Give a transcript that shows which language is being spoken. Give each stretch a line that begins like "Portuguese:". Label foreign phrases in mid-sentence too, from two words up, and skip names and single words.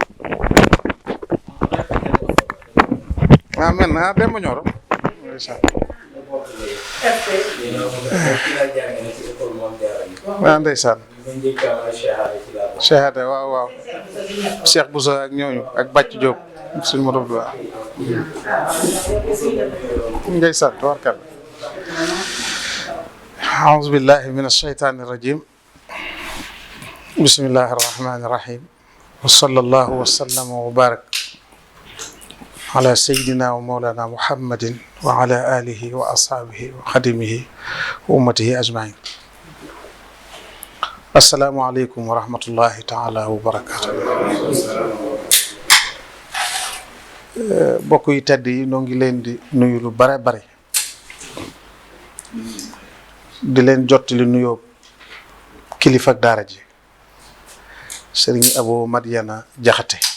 Wolof: amen Demba Nioro waaw ndeysaan Cheikhade waaw Cheikh Bousso ak ñooñu ak Bàcc Diop suñu morom bi waaw ndeysaan tabarkal
Arabic: أعوذ بالله من الشيطان الرجيم بسم الله الرحمن الرحيم وصلى الله وسلم وبارك على سيدنا ومولانا محمد وعلى آله وأصحابه وخدمه وأمته أجمعين السلام عليكم ورحمة الله تعالى وبركاته
Wolof: mbokk yi tedd yi noo ngi leen di nuyu lu bare bare di leen jottali nuyoo kilifa ak daara ji Serigne Abo Madiana Jaxate